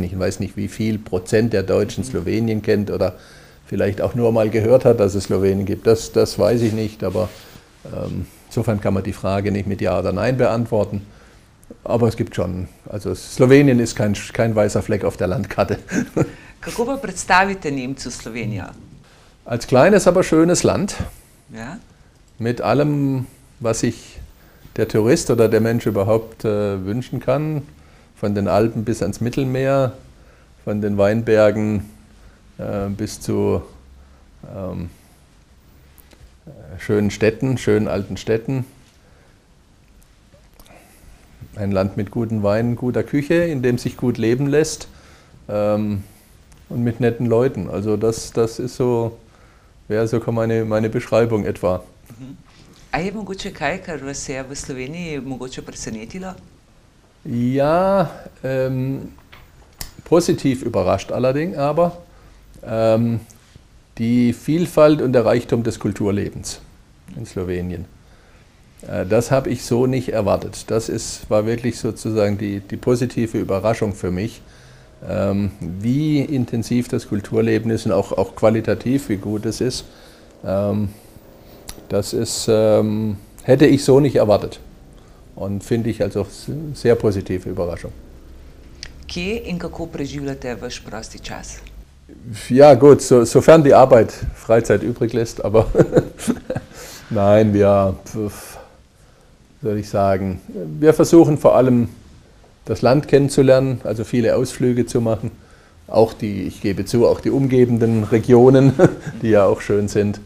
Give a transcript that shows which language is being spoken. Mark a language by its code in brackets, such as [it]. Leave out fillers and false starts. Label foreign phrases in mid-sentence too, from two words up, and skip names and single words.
[de] Ich weiß nicht, wie viel Prozent der Deutschen Slowenien kennt oder vielleicht auch nur mal gehört hat, dass es Slowenien gibt. Das weiß ich nicht, aber insofern kann man die Frage nicht mit Ja oder Nein beantworten. Aber es gibt schon, also Slowenien ist kein weißer Fleck auf der Landkarte. [sl] Kako pa predstavite Nemcu Slovenijo? [de] Als kleines, aber schönes Land, Ja? mit allem, was sich der Tourist oder der Mensch überhaupt wünschen kann, von den Alpen bis ans Mittelmeer, von den Weinbergen bis zu schönen Städten, schönen alten Städten. Ein Land mit guten Weinen, guter Küche, in dem sich gut leben lässt und mit netten Leuten. Also das ist so, wäre so meine Beschreibung etwa. [sl] A je mogoče kaj, kar vas je v Sloveniji mogoče presenetilo? [de] Ja, positiv überrascht allerdings, aber die Vielfalt und der Reichtum des Kulturlebens in Slowenien. Das habe ich so nicht erwartet. Das war wirklich sozusagen die positive Überraschung für mich, wie intensiv das Kulturleben ist und auch qualitativ, wie gut es ist. Das ist, hätte ich so nicht erwartet und finde ich also sehr positive Überraschung. [sl] Kje in kako preživljate vaš prosti čas? [de] Ja gut, sofern die Arbeit Freizeit übrig lässt, aber nein, soll ich sagen, wir versuchen vor allem das Land kennenzulernen, also viele Ausflüge zu machen, auch ich gebe zu, auch die umgebenden Regionen, die ja auch schön sind.